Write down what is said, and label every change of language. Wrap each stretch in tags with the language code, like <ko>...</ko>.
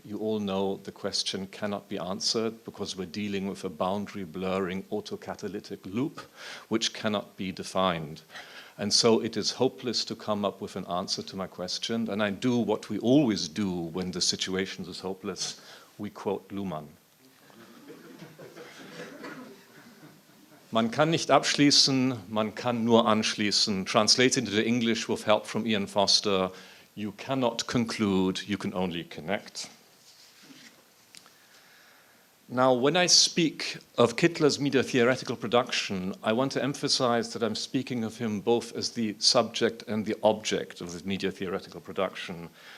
<en>You all know the question cannot be answered because we're dealing with a boundary blurring autocatalytic loop which cannot be defined. And so it is hopeless to come up with an answer to my question, and I do what we always do when the situation is hopeless. We quote Luhmann.</en> <de>Man kann nicht abschließen, man kann nur anschließen.</de> <en>Translated into English with help from Ian Foster, you cannot conclude, you can only connect. Now, when I speak of Kittler's media theoretical production, I want to emphasize that I'm speaking of him both as the subject and the object of the media theoretical production.</en>